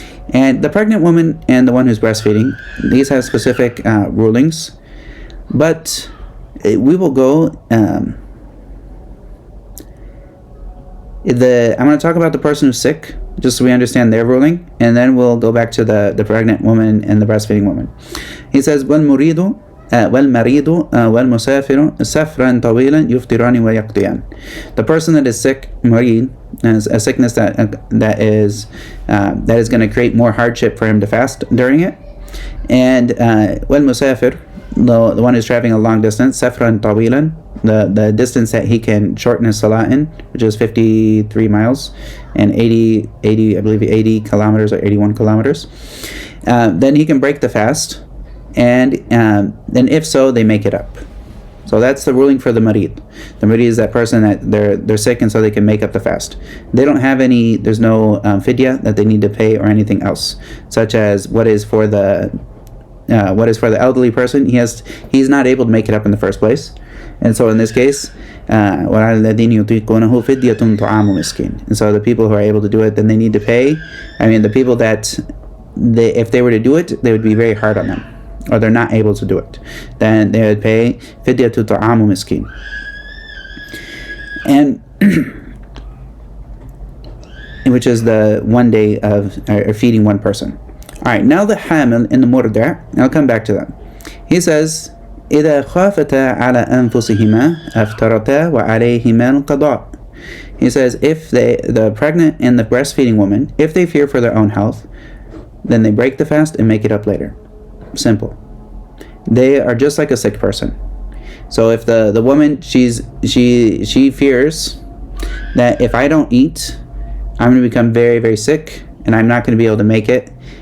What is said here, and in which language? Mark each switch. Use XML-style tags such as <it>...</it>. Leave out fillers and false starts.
<en>And the pregnant woman and the one who's breastfeeding, these have specific rulings, but we will go. I'm going to talk about the person who's sick, just so we understand their ruling, and then we'll go back to the pregnant woman and the breastfeeding woman. He says,</en> <ar>وَالْمُرِيدُ وَالْمَرِيدُ وَالْمُسَافِرُ سَفْرًا طَوِيلًا يُفْطِرَانِ وَيَقْضِيَانِ.</ar> <en>The person that is sick, marid, is a sickness that is going to create more hardship for him to fast during it. And وَالْمُسَافِرُ, the one who's traveling a long distance,</en> <ar>سَفْرًا طَوِيلًا,</ar> <en>the distance that he can shorten his salah in, which is 53 miles and 80 kilometers or 81 kilometers, then he can break the fast, and then if so, they make it up. So that's the ruling for the marid. The marid is that person that they're sick, and so they can make up the fast. They don't have any, there's no fidya that they need to pay or anything else, such as what is for the elderly person. He's not able to make it up in the first place. And so in this case,</en> <ar>وَعَلَى الَّذِينَ يُطِيقُونَهُ فِدْيَةٌ طَعَامُ مِسْكِينٍ.</ar> <en>And so the people who are able to do it, then they need to pay. The people that, if they were to do it, they would be very hard on them, or they're not able to do it. Then they would pay</en> <ar>فِدْيَةٌ طَعَامُ مِسْكِينٍ.</ar> <en>And which is the 1 day of feeding one person. Alright, now the hamil and the murdi', I'll come back to that. He says,</en> <ar>إِذَا خَافَتَا عَلَى أَنفُسِهِمَا أَفْتَرَتَا وَعَلَيْهِمَا الْقَضَاءُ.</ar> <en>He says, if the pregnant and the breastfeeding woman, if they fear for their own health, then they break the fast and make it up later. Simple. They are just like a sick person. So if the woman, she fears that if I don't eat, I'm going to become very, very sick, and I'm not going to be able to make it.</en>